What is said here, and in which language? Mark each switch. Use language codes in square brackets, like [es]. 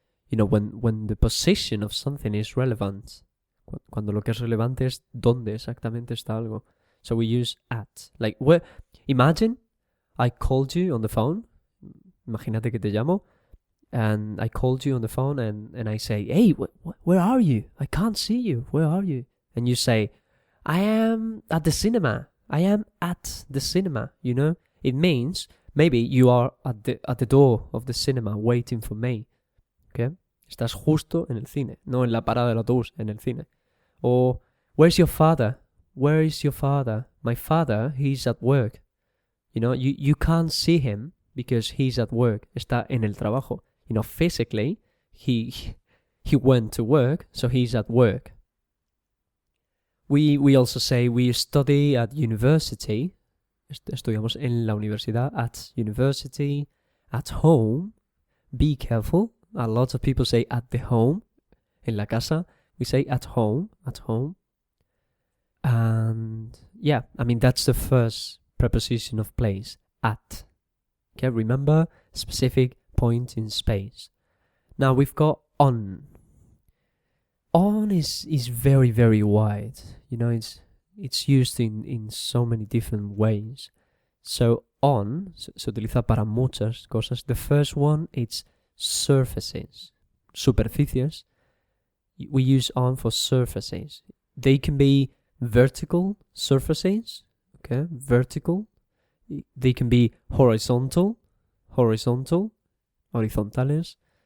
[en] When the position of something is relevant, [es] cuando lo que es relevante es dónde exactamente está algo. [en] So we use at. Like, imagine I called you on the phone. [es] Imagínate que te llamo. [en] And I called you on the phone and I say, hey, where are you? I can't see you. Where are you? And you say, I am at the cinema. I am at the cinema, It means maybe you are at the door of the cinema waiting for me. Okay? [es] Estás justo en el cine, no en la parada del autobús, en el cine. [en] Or, where's your father? Where is your father? My father, he's at work. You can't see him because he's at work. [es] Está en el trabajo. [en] Physically, he went to work, so he's at work. We also say we study at university. [es] Estudiamos en la universidad, [en] at university, at home. Be careful. A lot of people say at the home, [es] en la casa. [en] We say at home. And yeah, that's the first preposition of place, at. Okay, remember, specific point in space. Now we've got on. On is very, very wide. It's used in so many different ways. [es] So on se utiliza para muchas cosas. [en] The first one, it's surfaces, superficies. We use on for surfaces. They can be vertical surfaces, okay, vertical. They can be horizontal, horizontales.